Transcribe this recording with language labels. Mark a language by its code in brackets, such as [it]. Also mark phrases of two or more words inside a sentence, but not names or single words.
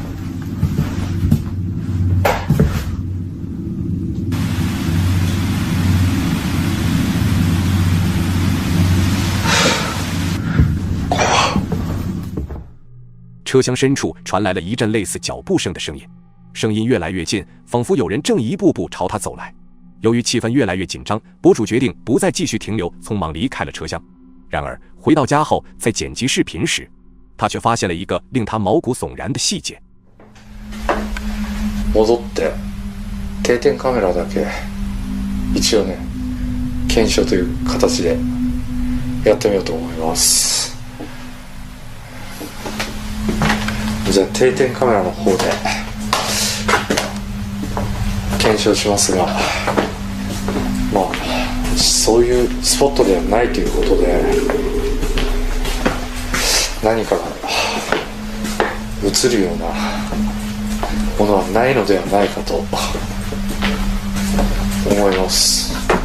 [zh] 车厢深处传来了一阵类似脚步声的声音，声音越来越近，仿佛有人正一步步朝他走来。由于气氛越来越紧张，博主决定不再继续停留，匆忙离开了车厢。然而回到家后，在剪辑视频时，他却发现了一个令他毛骨悚然的细节。 [ja] 戻って定点カメラだけ一応ね検証という形でやってみようと思います。じゃあ定点カメラの方で検証しますが、まあそういうスポットではないということで、何かが映るようなものはないのではないかと思います。